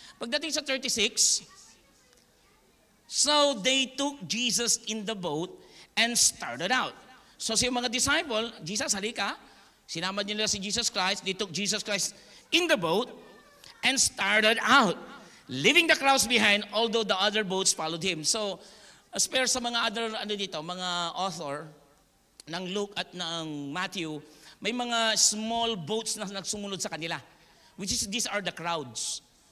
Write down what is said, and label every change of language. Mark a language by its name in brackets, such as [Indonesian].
[Filipino] Pagdating sa 36, [English] so they took Jesus in the boat and started out. [Filipino] So yung mga disciple, Jesus, halika. Sinama nila si Jesus Christ. [English] They took Jesus Christ in the boat and started out, leaving the crowds behind, although the other boats followed him. [Filipino] So, as per sa mga other, mga author ng Luke at ng Matthew, may mga small boats na nagsumunod sa kanila. [English] Which is, these are the crowds.